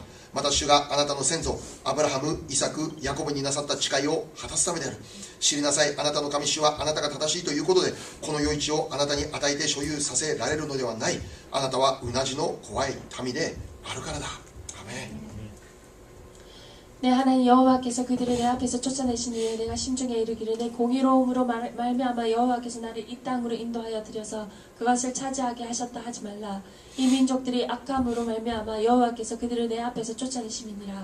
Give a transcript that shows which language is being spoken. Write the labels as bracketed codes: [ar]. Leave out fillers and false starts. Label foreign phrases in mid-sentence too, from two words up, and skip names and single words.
[ja] また主があなたの先祖アブラハム、イサク、ヤコブになさった誓いを果たすためである。知りなさい、あなたの神主はあなたが正しいということでこの余地をあなたに与えて所有させられるのではない。あなたはうなじの怖い民であるからだ。アメン。 [ko] 내 하나님 여호와께서 그들을 내 앞에서 쫓아내시니 내가 심중에 이르기를 내 공의로움으로 말미암아 여호와께서 나를 이 땅으로 인도하여 들여서 그것을 차지하게 하셨다 하지 말라. 이 민족들이 악함으로 말미암아 여호와께서 그들을 내 앞에서 쫓아내심이니라.